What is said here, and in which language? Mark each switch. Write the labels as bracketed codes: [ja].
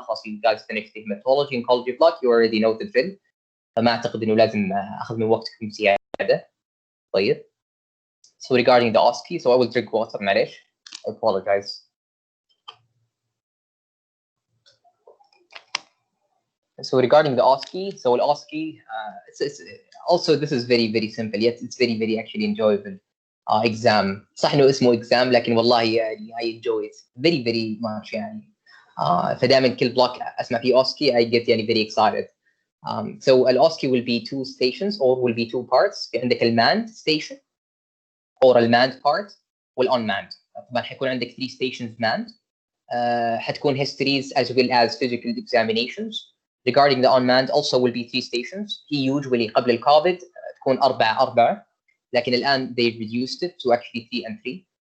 [ar] خلاص [en] you guys finished the hematology and oncology block. You already know the drill. [ar] فما اعتقد انه لازم اخذ من وقتكم زياده. [en] طيب so regarding the OSCE so I will drink water [ar] معليش. [en] I apologize. So regarding the OSCE so the OSCE it's also this is very simple yet it's very actually enjoyable exam. [ar] صح انه اسمه [en] exam [ar] لكن والله يعني [en] I enjoy it very much [ar] يعني. فدائما كل بلوك اسمع فيه OSCE [en] I get [ar] يعني [en] very excited. So the OSCE will be two stations or will be two parts. [ar] في عندك [en] المanned station or المanned part والunmanned. [ar] طبعا حيكون عندك 3 stations manned. [en] حتكون histories as well as physical examinations. Regarding the unmanned also will be 3 stations. [ar] هي usually قبل الكوفيد تكون 4 لكن الآن [en] they reduced it to actually 3 and 3.